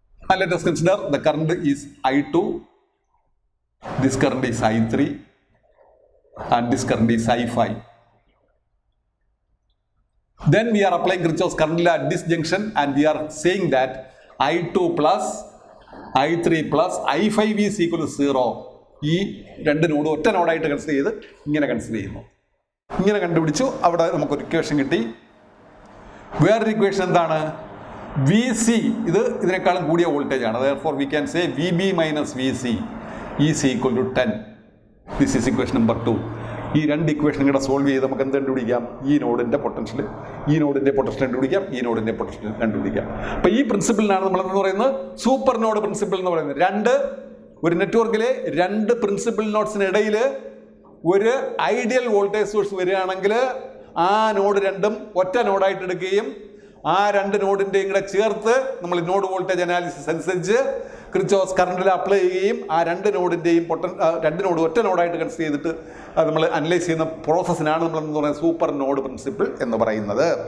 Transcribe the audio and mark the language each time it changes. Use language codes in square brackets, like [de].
[en] And let us consider the current is I2, this current is I3, and this current is I5. Then we are applying Kirchhoff's current law at this junction, and we are saying that I2 plus I3 plus I5 is equal to 0. [ml] ഈ രണ്ട് node ഒറ്റ നോഡായിട്ട് consider ചെയ്ത് ഇങ്ങനെ consider ചെയ്യുന്നു. ഇങ്ങനെ കണ്ടുപിടിച്ചു. അവിടെ നമുക്കൊരു ഇക്വേഷൻ കിട്ടി. വേറൊരു ഇക്വേഷൻ എന്താണ്? വി സി ഇതിനേക്കാളും കൂടിയ വോൾട്ടേജ് ആണ്. [en] therefore we can say VB minus VC is equal to 10. This is equation number 2. [ml] ഈ രണ്ട് ഇക്വേഷൻ കൂടെ സോൾവ് ചെയ്ത് നമുക്ക് എന്ത് കണ്ടുപിടിക്കാം? ഈ നോഡിന്റെ പൊട്ടൻഷ്യൽ കണ്ടുപിടിക്കാം, ഈ നോഡിന്റെ പൊട്ടൻഷ്യൽ കണ്ടുപിടിക്കാം. അപ്പൊ ഈ പ്രിൻസിപ്പിളിനാണ് നമ്മൾ എന്ന് പറയുന്നത് സൂപ്പർ നോഡ് പ്രിൻസിപ്പിൾ എന്ന് പറയുന്നത്. ഒരു നെറ്റ്വർക്കിലെ രണ്ട് പ്രിൻസിപ്പൽ നോഡ്സിനിടയിൽ ഒരു ഐഡിയൽ വോൾട്ടേജ് സോഴ്സ് വരികയാണെങ്കിൽ ആ നോഡ് രണ്ടും ഒറ്റ നോഡായിട്ട് എടുക്കുകയും ആ രണ്ട് നോഡിൻ്റെയും കൂടെ ചേർത്ത് നമ്മൾ നോഡ് വോൾട്ടേജ് അനാലിസിസ് അനുസരിച്ച് കിർച്ചോഫ്സ് കറണ്ടിൽ അപ്ലൈ ചെയ്യുകയും ആ രണ്ട് നോഡിൻ്റെയും രണ്ട് നോഡ് ഒറ്റ നോഡായിട്ട് കൺസിഡർ ചെയ്തിട്ട് നമ്മൾ അനലൈസ് ചെയ്യുന്ന പ്രോസസ്സിനാണ് നമ്മൾ എന്ന് പറയുന്നത് സൂപ്പർ നോഡ് പ്രിൻസിപ്പിൾ എന്ന് പറയുന്നത്.